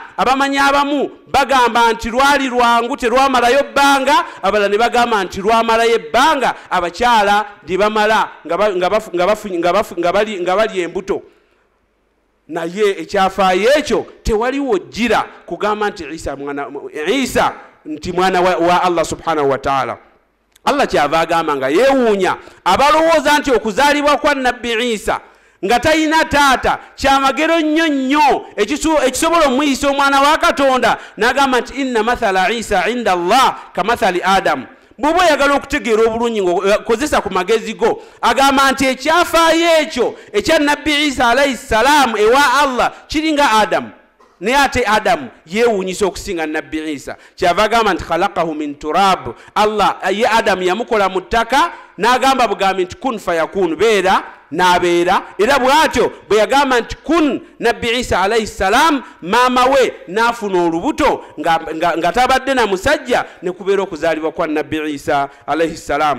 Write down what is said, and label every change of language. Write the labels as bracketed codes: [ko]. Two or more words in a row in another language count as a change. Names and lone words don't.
[lg] Abamanyi abamu bagamba nti lwali lwangu terwamalayo bbanga, abalala ne bagamba nti lwamalayo ebbanga abakyala lye bamala nga bali embuto. Naye ekyafaayo ekyo tewaliwo jjira kugamba nti Isa nti mwana wa [ar] الله سبحانه وتعالى. [lg] Allah kyava agamba nga yeewuunya abalowooza nti okuzaalibwa kwa Nabbi Isa nga talina taata kyamagero nnyo ekisobola omuyisa omwana wa Katonda. N'agamba nti [ar] إن مثل عيسى عند الله كمثل آدم. [lg] Bw'oba oyagala okutegeera obulungi ng'okozesa ku magezi go, agamba nti ekyafaayo ekyo ekya Nabbi Isa [ar] عليه السلام [lg] ewa Allah kiringa Adamu. Naye ate Adamu yeewuunyisa okusinga Nabbi Isa. Kyava agamba nti [ar] خلقه من تراب. [lg] Allah ye Adamu yamukola mu ttaka n'agamba bugambi nti [ar] كن فيكون, [lg] beera n'abeera. Era bw'atyo bwe yagamba nti kun Nabbi Isa [ar] عليه السلام [lg] maama we n'afuna olubuto nga tabadde na musajja ne kubeera okuzaalibwa kwa Nabbi Isa [ar] عليه السلام.